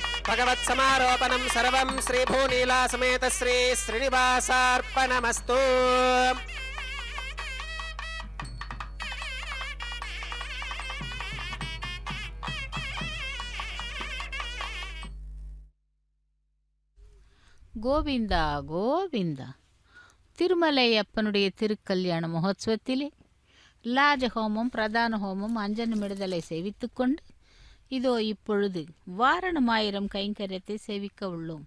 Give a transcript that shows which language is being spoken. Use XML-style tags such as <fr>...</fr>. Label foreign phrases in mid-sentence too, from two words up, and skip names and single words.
<sa>భగవత్ సమారోపణం సర్వం శ్రీ భూనీలా సమేత శ్రీ శ్రీనివాసార్పణమస్తు.</sa> <ta>கோவிந்தா கோவிந்தா. திருமலையப்பனுடைய திருக்கல்யாண மகோத்சவத்திலே லாஜஹோமம், பிரதான ஹோமம், அஞ்சனமிடுதலை சேவித்துக்கொண்டு இதோ இப்பொழுது வாரணமாயிரம் கைங்கரியத்தை சேவிக்க உள்ளோம்.</ta>